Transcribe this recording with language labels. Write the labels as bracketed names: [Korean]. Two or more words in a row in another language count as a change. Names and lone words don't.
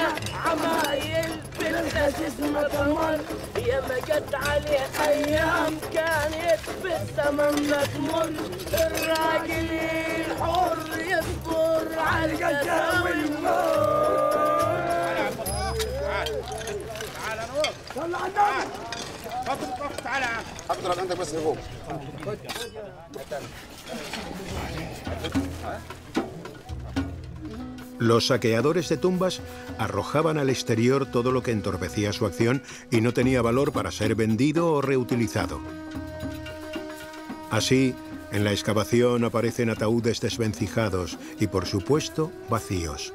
[Arabic] عمايل بالخسيس ما تمر يا ما جت عليه أيام كانت بالثمن ما تمر الراجل الحر يصبر على الجزا والموت تعال نور طلع النار تعال اضرب عندك بس فوق [Spanish] Los saqueadores de tumbas arrojaban al exterior todo lo que entorpecía su acción y no tenía valor para ser vendido o reutilizado. Así, en la excavación aparecen ataúdes desvencijados y, por supuesto, vacíos.